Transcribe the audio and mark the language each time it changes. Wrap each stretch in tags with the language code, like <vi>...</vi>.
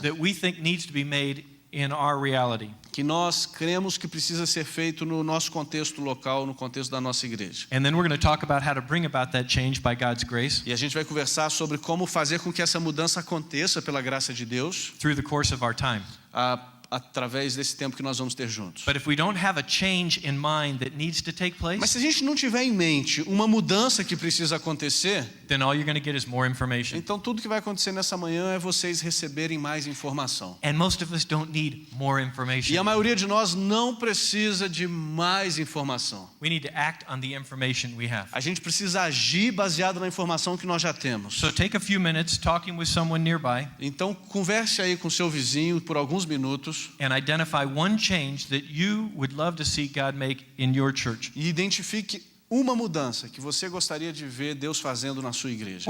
<en>that we think needs to be made in our reality.</en> <pt>que nós cremos que precisa ser feito no nosso contexto local, no contexto da nossa igreja.</pt> <en>And then we're going to talk about how to bring about that change by God's grace</en> <pt>E a gente vai conversar sobre como fazer com que essa mudança aconteça pela graça de Deus,</pt> <en>through the course of our time.</en> <pt>através desse tempo que nós vamos ter juntos.</pt> <en>But if we don't have a change in mind that needs to take</en> <pt>Mas</pt> <en>place,</en> <pt>se a gente não tiver em mente uma mudança que precisa acontecer,</pt> <en>then all you're going to get is more information.</en> <pt>então tudo que vai acontecer nessa manhã é vocês receberem mais informação.</pt> <en>And most of us don't need more</en> <pt>E a</pt> <en>information.</en> <pt>maioria de nós não precisa de mais informação.</pt> <en>We need to act on the information we have.</en> <pt>A gente precisa agir baseado na informação que nós já temos.</pt> <en>So take a few minutes talking with someone nearby</en> <pt>Então converse aí com seu vizinho por alguns minutos</pt> <en>and identify one change that you would love to see God make in your church e identifique uma mudança que você gostaria de ver Deus fazendo na sua igreja</en>